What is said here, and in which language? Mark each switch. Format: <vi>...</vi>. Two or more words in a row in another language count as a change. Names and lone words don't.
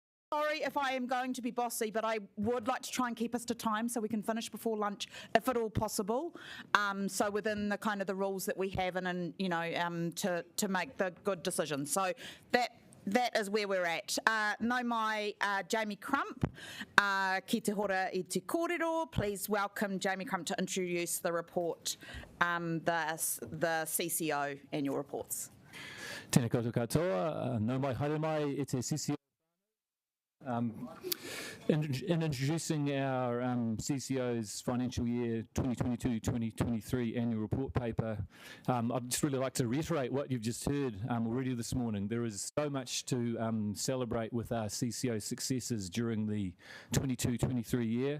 <en>Sorry if I am going to be bossy, but I would like to try and keep us to time so we can finish before lunch, if at all possible. So within the kind of the rules that we have, and to make the good decisions. So that is where we're at.</en> <mi>Nau mai Jamie Crump, ki te hora I te kōrero.</mi> <en>Please welcome Jamie Crump to introduce the report, the CCO annual reports.</en> <mi>Tēnā koutou katoa, nau mai haere mai e te CCO.</mi> <en>In introducing our CCO's financial year 2022-2023 annual report paper, I'd just really like to reiterate what you've just heard already this morning. There is so much to celebrate with our CCO successes during the 22-23 year.</en>